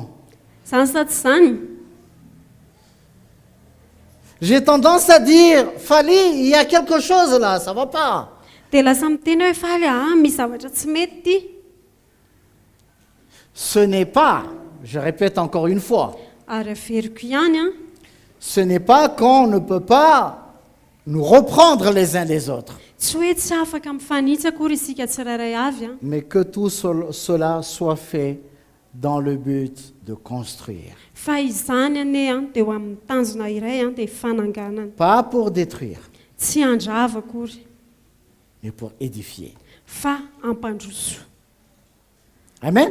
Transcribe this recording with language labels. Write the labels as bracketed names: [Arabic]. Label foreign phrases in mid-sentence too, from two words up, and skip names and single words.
[Malagasy] Zany sa tsy zany? [French] J'ai tendance à dire, Fali, il y a quelque chose là, ça va pas. [Malagasy] Dia lasa miteny hoe faly misy zavatra tsy mety ty. [French] Ce n'est pas, je répète encore une fois, [Malagasy] Ary averiko ihany [French] ce n'est pas qu'on ne peut pas nous reprendre les uns les autres, [Malagasy] tsy hoe tsy afaka mifanitsy akory isika tsirairay avy [French] mais que tout cela soit fait dans le but de construire, [Malagasy] fa izany ane dia ho amin'ny tanjona iray dia fananganana, [French] pas pour détruire, [Malagasy] tsy handrava akory [French] mais pour édifier. [Malagasy] fa ampandroso. Amen.